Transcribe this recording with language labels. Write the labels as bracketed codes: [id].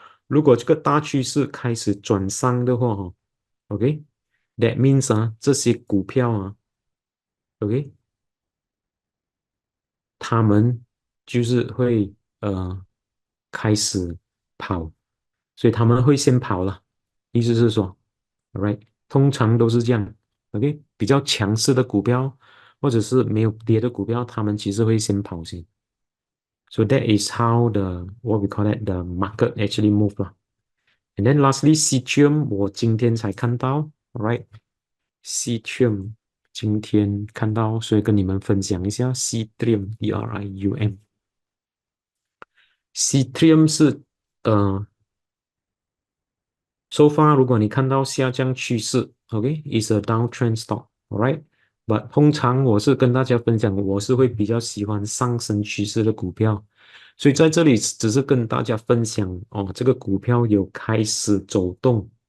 [zh] 如果这个大趋势开始转上的话，哈，OK， [en] that means [zh] 啊，这些股票啊，OK，他们就是会开始跑，所以他们会先跑了。意思是说，right，通常都是这样，OK，比较强势的股票或者是没有跌的股票，他们其实会先跑先。 [en] So that is how the what we call that the market actually move 了。 And then lastly, [zh] Seatrium 我今天才看到，right？Seatrium 今天看到，所以跟你们分享一下 Seatrium Trium。 Seatrium 是 [en] so far [zh] 如果你看到下降趋势，OK， [en] is a downtrend stock， [zh] alright？But 通常我是跟大家分享，我是会比较喜欢上升趋势的股票，所以在这里只是跟大家分享哦，这个股票有开始走动